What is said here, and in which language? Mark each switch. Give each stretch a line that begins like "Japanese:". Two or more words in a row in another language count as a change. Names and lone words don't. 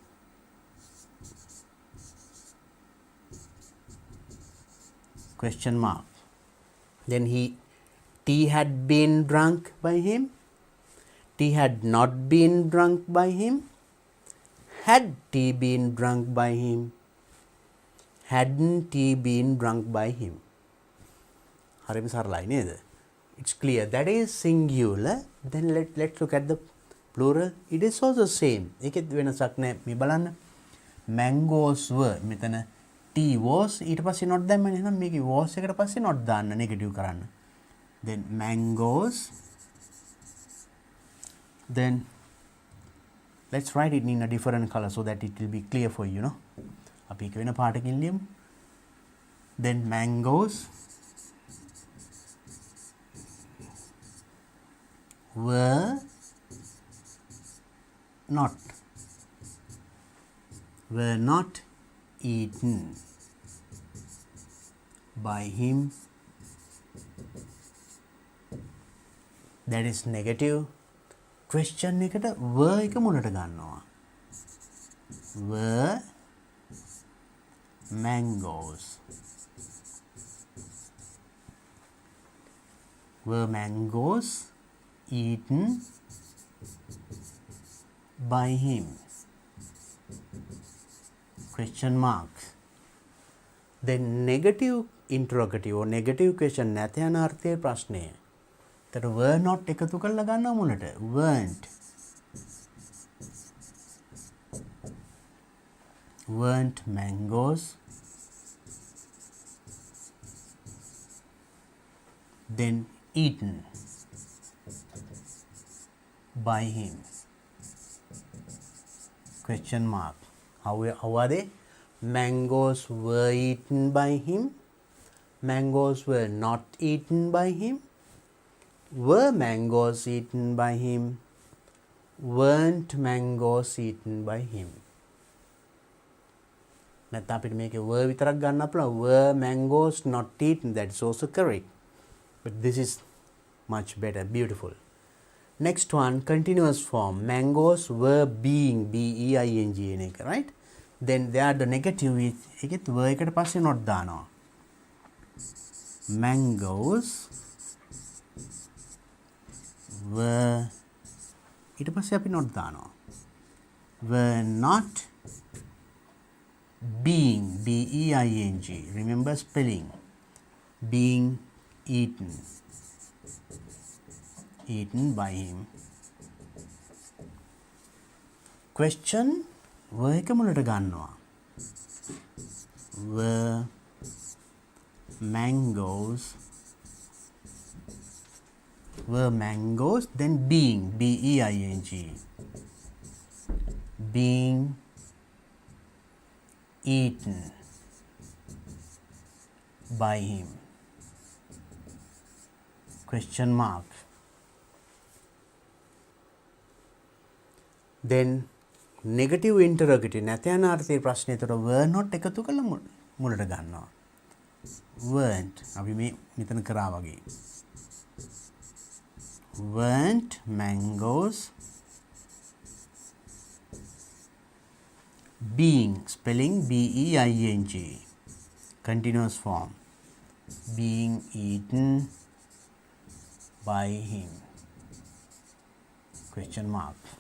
English: Question mark. Then T had been drunk by him. T had not been drunk by him. Had T been drunk by him? Hadn't T been drunk by him?
Sinhala: හරිම සරලයි නේද?
English: It's clear. That is singular. Then let's look at the plural. It is also same.
Sinhala: ඒකෙත් වෙනසක් නැහැ. මේ බලන්න.
English: Mangoes were.
Sinhala: මෙතන
English: T was
Sinhala: ඊට පස්සේ not දැම්මනේ. එහෙනම් මේකේ was එකට පස්සේ not දාන්න negative කරන්න.
English: Then mangoes. Then let's write it in a different color so that it will be clear for you, no?
Sinhala: අපි එක වෙන පාටකින් ලියමු.
English: Then mangoes were not eaten by him. That is negative.
Sinhala: Question එකට were එක මුලට ගන්නවා.
English: Were mangoes. Were mangoes eaten by him? Question marks. Then negative interrogative or negative question
Sinhala: නැත යන අර්ථයේ ප්‍රශ්නය.
English: that were not
Sinhala: එකතු කරලා ගන්නවා මුලට.
English: weren't mangoes then eaten by him? Question mark. How are they? Mangoes were eaten by him. Mangoes were not eaten by him. Were mangoes eaten by him? Weren't mangoes eaten by him?
Sinhala: නැත්නම් අපිට මේකේ were විතරක් ගන්න අපලා
English: were mangoes not eaten, that is also correct, but this is much better. Beautiful. Next one, continuous form. Mangoes were being BEING එක, right? Then there are the negative
Sinhala: එකෙත් were එකට පස්සේ not දානවා.
English: Mangoes were
Sinhala: ඊට පස්සේ අපි not දානවා.
English: Were not being BEING. Remember spelling. Being eaten by him.
Sinhala: Question were එක මුලට ගන්නවා.
English: Were mangoes were mangoes, then being, B-E-I-N-G, being eaten by him, question mark. Then negative interrogative
Sinhala: නැතයනාර්ථයේ ප්‍රශ්නේ එතකොට
English: were not
Sinhala: එකතු කළා මුලට ගන්නවා. weren't අපි මේ මෙතන කරා වගේ.
English: weren't mangoes being, spelling B-E-I-N-G, continuous form, being eaten by him, question mark.